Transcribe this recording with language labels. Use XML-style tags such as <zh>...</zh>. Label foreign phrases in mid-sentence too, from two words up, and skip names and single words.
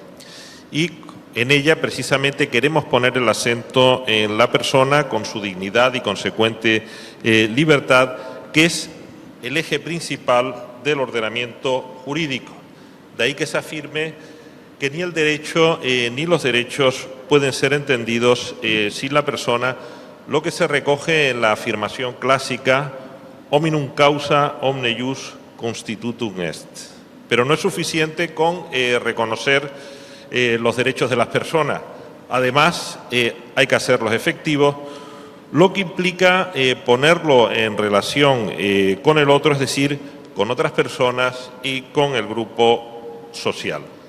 <es>Y en ella precisamente queremos poner el acento en la persona con su dignidad y consecuente libertad, que es el eje principal del ordenamiento jurídico. De ahí que se afirme que ni el derecho ni los derechos pueden ser entendidos sin la persona, lo que se recoge en la afirmación clásica</es> <la>hominum causa omne jus constitutum est.</la> <es>Pero no es suficiente con reconocer los derechos de las personas. Además, hay que hacerlos efectivos, lo que implica ponerlo en relación con el otro, es decir, con otras personas y con el grupo social.</es>